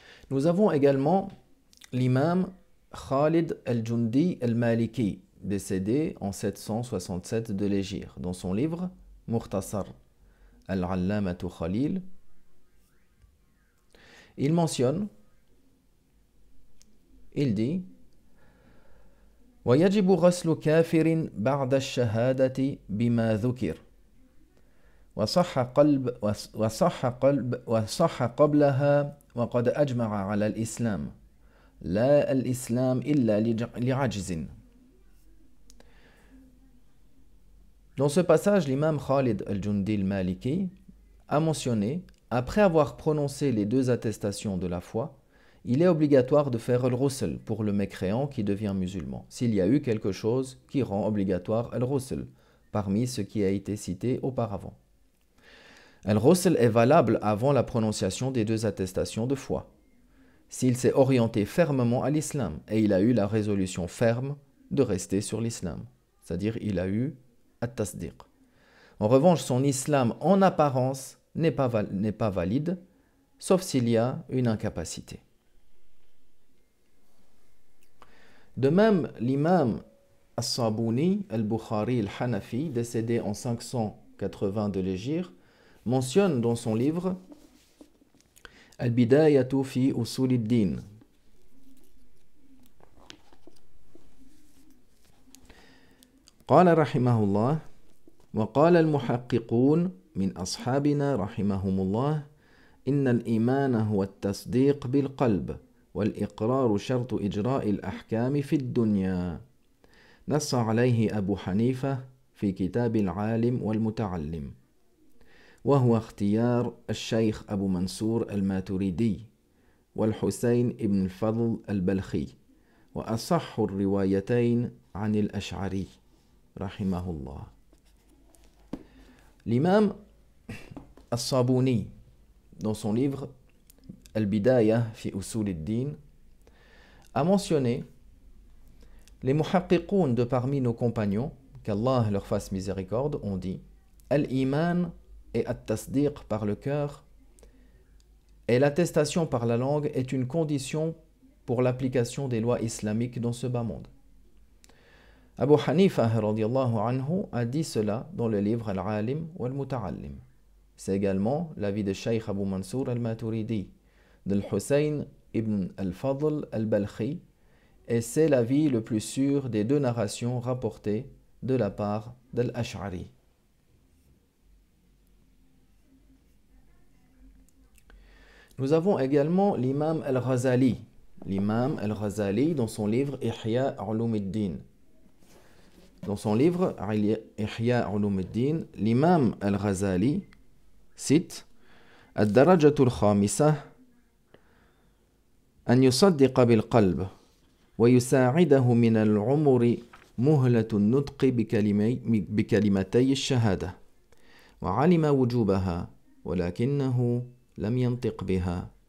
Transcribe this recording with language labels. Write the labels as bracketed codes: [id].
[fr] Nous avons également l'imam Khalid al-Jundi al-Maliki, décédé en 767 de l'Hégire, dans son livre Mukhtasar al-Allamatu Khalil. Il mentionne, il dit [ar] ويجب غسل كافر بعد الشهادة بما ذكر وصح قبلها وقد أجمع على الإسلام لا الإسلام إلا لعجز. [fr] Dans ce passage, l'imam Khalid al-Jundi al-Maliki a mentionné, après avoir prononcé les deux attestations de la foi, il est obligatoire de faire al-ghusl pour le mécréant qui devient musulman, s'il y a eu quelque chose qui rend obligatoire al-ghusl, parmi ce qui a été cité auparavant. Al-ghusl est valable avant la prononciation des deux attestations de foi, s'il s'est orienté fermement à l'islam et il a eu la résolution ferme de rester sur l'islam, c'est-à-dire il a eu at-tasdiq. En revanche, son islam en apparence n'est pas valide, sauf s'il y a une incapacité. De même, l'imam As-Sabuni al-Bukhari al-Hanafi, décédé en 580 de l'Hégire, mentionne dans son livre Al-Bidayatu fi Usul ad-Din [ar] قال رحمه الله وقال المحققون من أصحابنا رحمهم الله إن الإيمان هو التصديق بالقلب والإقرار شرط إجراء الأحكام في الدنيا نص عليه أبو حنيفة في كتاب العالم والمتعلم وهو اختيار الشيخ أبو منصور الماتريدي والحسين ابن الفضل البلخي وأصح الروايتين عن الأشعري رحمه الله. [fr] L'imam As-Sabuni, dans son livre Al-Bidaya fi Usul ad-Din, a mentionné les muhaqqiqoun de parmi nos compagnons, qu'Allah leur fasse miséricorde, ont dit Al-Iman et At-Tasdiq par le cœur et l'attestation par la langue est une condition pour l'application des lois islamiques dans ce bas monde. Abu Hanifa radiyallahu anhu a dit cela dans le livre Al-Alim wal-Muta'allim. C'est également l'avis de Cheikh Abu Mansour al-Maturidi, de Hussein ibn al-Fadl al-Balkhi et c'est l'avis le plus sûr des deux narrations rapportées de la part d'Al-Ash'ari. Nous avons également l'imam Al-Ghazali. L'imam Al-Ghazali dans son livre Ihya Ulumuddin. Dans son livre Ihya Ulumuddin, l'imam Al-Ghazali cite [ar] الدرجة الخامسة أن يصدق بالقلب ويساعده من العمر مهلة النطق بكلمتي الشهادة وعلم وجوبها ولكنه لم ينطق بها